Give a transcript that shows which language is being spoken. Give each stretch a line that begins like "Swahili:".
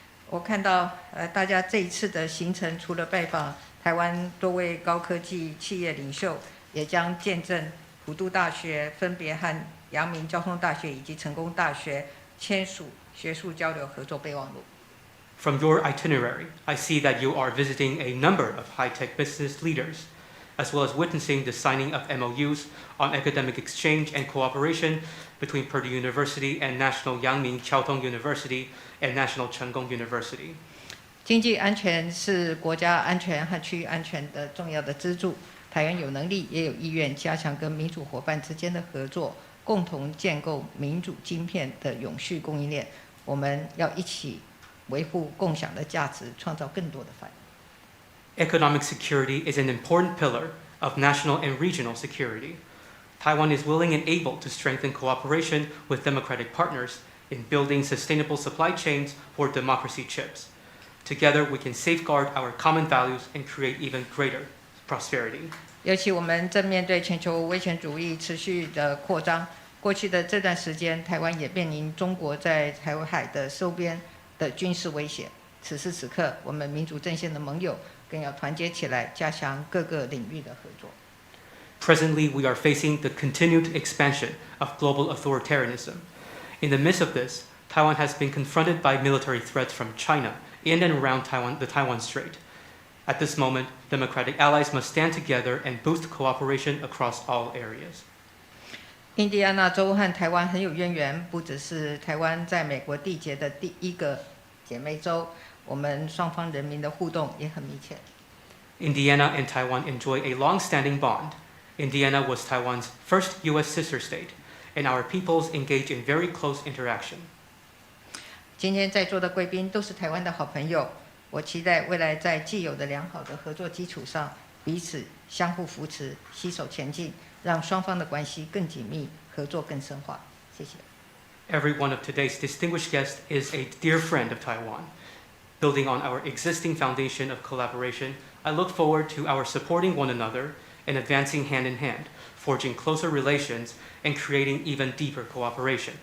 Chinese: 我看到大家这一次的行程，除了拜访台湾多位高科技企业领袖，也将见证普渡大学分别和阳明交通大学以及成功大学签署学术交流合作备忘录。
English: From your itinerary, I see that you are visiting a number of high-tech business leaders, as well as witnessing the signing of MOUs on academic exchange and cooperation between Purdue University and National Yangming Chiaotong University and National Chengkong University.
Chinese: 经济安全是国家安全和区域安全的重要的支柱。台湾有能力也有意愿加强跟民主伙伴之间的合作，共同建构民主晶片的永续供应链。我们要一起维护共享的价值，创造更多的繁荣。
English: Economic security is an important pillar of national and regional security. Taiwan is willing and able to strengthen cooperation with democratic partners in building sustainable supply chains for democracy chips. Together, we can safeguard our common values and create even greater prosperity.
Chinese: 尤其我们正面对全球威权主义持续的扩张，过去的这段时间，台湾也面临中国在台湾海的周边的军事威胁。此时此刻，我们民主阵线的盟友更要团结起来，加强各个领域的合作。
English: Presently, we are facing the continued expansion of global authoritarianism. In the midst of this, Taiwan has been confronted by military threats from China in and around the Taiwan Strait. At this moment, democratic allies must stand together and boost cooperation across all areas.
Chinese: 印第安纳州和台湾很有渊源，不只是台湾在美国缔结的第一个姐妹州，我们双方人民的互动也很密切。
English: Indiana and Taiwan enjoy a long-standing bond. Indiana was Taiwan's first U.S. sister state, and our peoples engage in very close interaction.
Chinese: 今天在座的贵宾都是台湾的好朋友，我期待未来在既有的良好的合作基础上，彼此相互扶持，携手前进，让双方的关系更紧密，合作更深化。谢谢。
English: Every one of today's distinguished guests is a dear friend of Taiwan. Building on our existing foundation of collaboration, I look forward to our supporting one another and advancing hand in hand, forging closer relations and creating even deeper cooperation.